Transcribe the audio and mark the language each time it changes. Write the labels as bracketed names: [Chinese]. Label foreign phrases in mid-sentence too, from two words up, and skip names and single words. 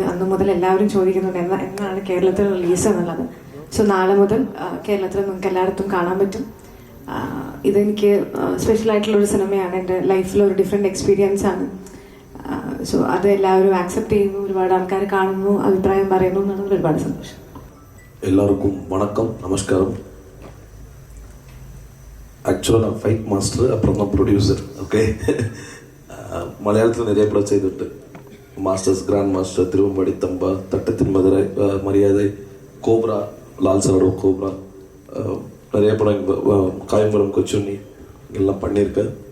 [Malayalam] അന്ന് മുതൽ എല്ലാവരും ചോദിക്കുന്നുണ്ട് എന്നാണ് കേരളത്തിൽ റിലീസ് എന്നുള്ളത്. സോ നാളെ മുതൽ കേരളത്തിൽ നിങ്ങൾക്ക് എല്ലായിടത്തും കാണാൻ പറ്റും. ഇതെനിക്ക് സ്പെഷ്യൽ ആയിട്ടുള്ളൊരു സിനിമയാണ്. എൻ്റെ ലൈഫിലൊരു [English] different experience [Malayalam] ആണ്. സോ അത് എല്ലാവരും ആക്സെപ്റ്റ് ചെയ്യുന്നു, ഒരുപാട് ആൾക്കാർ കാണുന്നു, അഭിപ്രായം പറയുന്നു എന്നുള്ളത് ഒരുപാട് സന്തോഷം. [Tamil] எல்லாருக்கும் வணக்கம், நமஸ்காரம். ஆக்சுவலாக நான் [English] fight master, [Tamil] அப்புறம் தான் ப்ரொடியூசர். ஓகே, மலையாளத்தில் நிறைய படம் செய்துட்டு மாஸ்டர்ஸ், கிராண்ட் மாஸ்டர், திருவம்பாடி தம்பா, தட்டத்தின் மதுரை, மரியாதை, கோப்ரா, லால் சரோட கோப்ரா, நிறைய படம் காயம்பரம், கொச்சுண்ணி எல்லாம் பண்ணியிருக்கேன்.